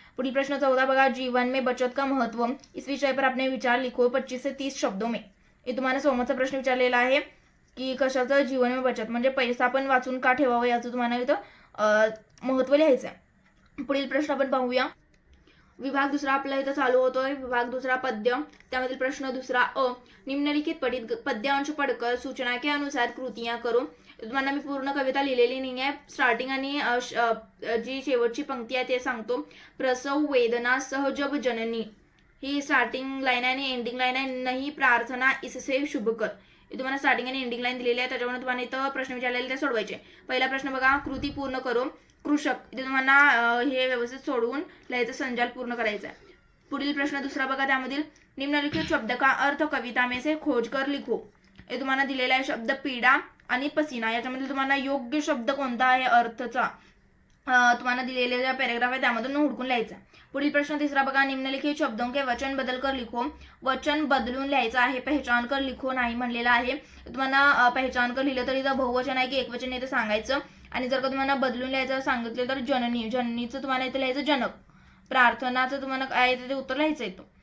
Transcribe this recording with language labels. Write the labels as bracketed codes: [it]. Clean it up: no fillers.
[mr] पुढील प्रश्न चौथा बघा, [hi] जीवन में बचत का महत्व, इस विषय पर अपने विचार लिखो 25 से 30 शब्दों में। [mr] हे तुम्हाला स्वमतचा प्रश्न विचारलेला आहे की कशाचं जीवन में बचत, म्हणजे पैसा पण वाचून का ठेवावं याचं तुम्हाला इथं महत्व लिहायचं आहे। पुढील प्रश्न आपण पाहूया। विभाग दुसरा आपला इथं चालू होतोय, विभाग दुसरा पद्य। त्यामधील प्रश्न दुसरा अ, [hi] निम्नलिखित पठित पद्यांश पढ़कर सूचना के अनुसार कृतियां करो। [mr] तुम्हाला मी पूर्ण कविता लिहिलेली नाही आहे, स्टार्टिंग आणि जी शेवटची पंक्ती आहे ते सांगतो। [hi] प्रसव वेदना सहजब जननी, [mr] ही स्टार्टिंग लाईन आहे आणि एंडिंग लाईन आहे, [hi] नाही प्रार्थना इससे शुभ कर। [mr] तुम्हाला स्टार्टिंग आणि एंडिंग लाईन दिलेली आहे, त्याच्यामुळे तुम्हाला इथं प्रश्न विचारलेले ते सोडवायचे। पहिला प्रश्न बघा, [hi] कृती पूर्ण करो। [mr] कृषक, इथे तुम्हाला हे व्यवस्थित सोडवून लिहायचं, संजाल पूर्ण करायचा आहे। पुढील प्रश्न दुसरा बघा, त्यामधील [hi] निम्नलिखित शब्द का अर्थ कविता में से खोज कर लिखो। [mr] हे तुम्हाला दिलेला आहे शब्द पीडा आणि पसीना, याच्यामध्ये तुम्हाला योग्य शब्द कोणता आहे अर्थचा तुम्हाला दिलेला पॅराग्राफ आहे, त्यामधून हुडकून लिहायचा। पुढील प्रश्न तिसरा बघा, [hi] निम्नलिखित शब्दों के वचन बदल कर लिखो। [mr] वचन बदलून लिहायचं आहे, [hi] पहचान कर लिखो [mr] नाही म्हणलेला आहे। तुम्हाला पहचान कर लिहिलं तरी इथं बहुवचन आहे की एकवचन आहे ते सांगायचं, आणि जर का तुम्हाला बदलून लिहायचं सांगितलं तर जननी, जननीचं तुम्हाला इथं लिहायचं जनक, प्रार्थनाचं तुम्हाला काय ते उत्तर लिहायचं येतं।